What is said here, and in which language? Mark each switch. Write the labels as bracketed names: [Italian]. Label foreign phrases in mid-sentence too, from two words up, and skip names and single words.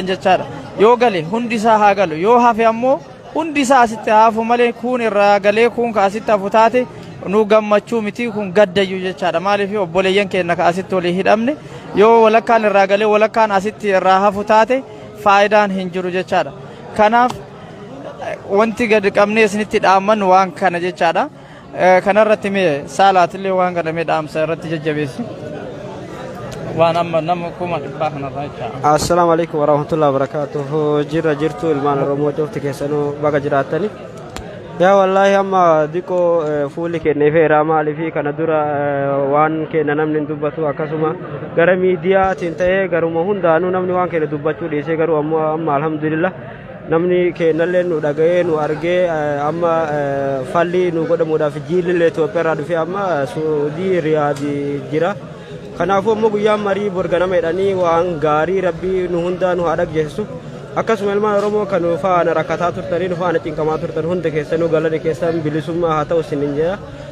[Oromo] jechaadha yoo gale hundi isaa haa galu yoo hafe ammoo hundi isaa asitti hafu malee kun irraa galee kun ka asitti hafu taate nu gammachuu miti kun gaddayyuu jechaadha maaliif obboleeyyan keenya ka asitti walii hidhamne yoo walakkaan irraa galee walakkaan asitti irraa hafu taate faayidaan hin jiru jechaadha kanaaf wanti gad qabnee isinitti dhaamman waan kana jechaadha kanarratti mee saalaatillee waan gadamee dhaamsa irratti jajjabeessi waan amma nama 100 kanarraa jechaadha. [Arabic] السلام عليكم ورحمة الله وبركاته [Oromo] jirtu ilmaan Oromoo cufti keessanuu baga jiraattani yaa wallaahi amma diko fuuli kenne feera maalifi kana dura waan kenna namni dubbatu akkasuma gara miidiyaatiin ta'ee garuma hundaanuu namni waan kenna dubbachuu dhiisee garuu amma alhamdulillah namni kennallee nu dhaga'ee nu argee amma falli nu godhamuudhaaf jiillee Itoophiyaa dhufee amma Suudii Riyaadii jira kanaafuu ammoo guyyaan marii borganama jedhanii waan gaarii rabbii nu hundaa nu haa dhaggeessu akkasuma ilmaan Oromoo kan faana rakkataa turtanii faana cinqamaa turtan hunda keessanuu galanni keessan bilisummaa haa ta'u isinin jedha